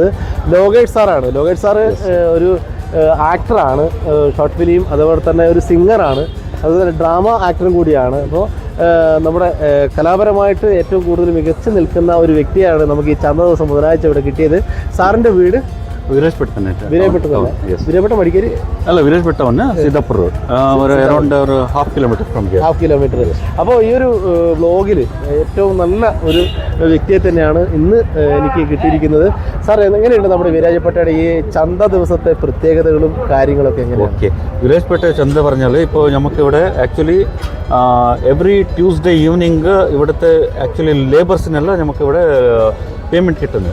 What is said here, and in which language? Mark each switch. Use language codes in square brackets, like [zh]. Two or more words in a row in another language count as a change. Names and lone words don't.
[ml] ലോകേഷ് സാറാണ്. ലോകേഷ് സാറ് ഒരു ആക്ടറാണ്, [en] short film, [ml] അതുപോലെ തന്നെ ഒരു സിംഗറാണ്, അതുപോലെ ഡ്രാമ ആക്ടറും കൂടിയാണ്. അപ്പോൾ നമ്മുടെ കലാപരമായിട്ട് ഏറ്റവും കൂടുതൽ മികച്ചു നിൽക്കുന്ന ഒരു വ്യക്തിയാണ് നമുക്ക് ഈ ചന്ത ദിവസം ബുധനാഴ്ച ഇവിടെ കിട്ടിയത്. സാറിൻ്റെ വീട് [kn] ವಿರಾಜ್ಪೇಟ್ ತಾನೆ ವಿರಾಜಪೇಟ ವಿರಾಜಪೇಟ ಮಡಿಕೇರಿ ಅಲ್ಲ ವಿರಾಜ್ಪೇಟ ಅವನ್ನ ಸಿದ್ದಾಪುರ [ml] ഒരു അറൗണ്ട് ഒരു 1/2 കിലോമീറ്റർ [en] from here. [ml] 1/2 കിലോമീറ്റർ. അപ്പോൾ ഈ ഒരു വ്ലോഗിൽ ഏറ്റവും നല്ല ഒരു വ്യക്തിയെ തന്നെയാണ് ഇന്ന് എനിക്ക് കിട്ടിയിരിക്കുന്നത്. സാർ, എങ്ങനെയുണ്ട് നമ്മുടെ വിരാജപേട്ടയുടെ ഈ ചന്ത ദിവസത്തെ പ്രത്യേകതകളും കാര്യങ്ങളൊക്കെ എങ്ങനെയാണ്? ഓക്കെ, വിരാജ്പേട്ട ചന്ത പറഞ്ഞാൽ ഇപ്പോൾ നമുക്കിവിടെ [en] actually every Tuesday evening [ml] ഇവിടുത്തെ ആക്ച്വലി ലേബേഴ്സിനെല്ലാം നമുക്കിവിടെ പേയ്മെൻറ്റ് കിട്ടുന്നത്.